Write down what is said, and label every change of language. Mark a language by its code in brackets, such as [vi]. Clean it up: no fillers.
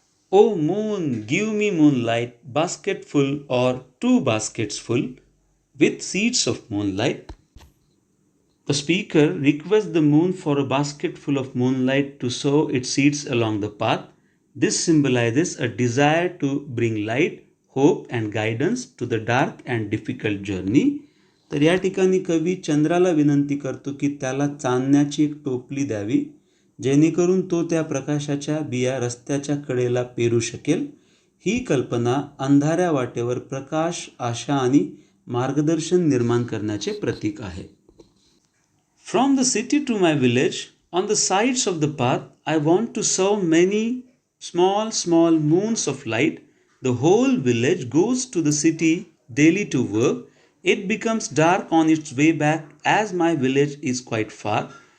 [en] O moon give me moonlight, basket full or two baskets full with seeds of moonlight. The speaker requests the moon for a basket full of moonlight to sow its seeds along the path. This symbolizes a desire to bring light, hope and guidance to the dark and difficult journey. [mr] तर या ठिकाणी कवी चंद्राला विनंती करतो की त्याला चांदण्याची एक टोपली द्यावी, जेणेकरून तो त्या प्रकाशाच्या बिया रस्त्याच्या कडेला पेरू शकेल. ही कल्पना अंधाऱ्या वाटेवर प्रकाश, आशा आणि मार्गदर्शन निर्माण करण्याचे प्रतीक आहे. [en] From the city to my village, on the sides of the path, I want to sow many small moons of light. The whole village goes to the city daily to work. It becomes dark on its way back as my village is quite far.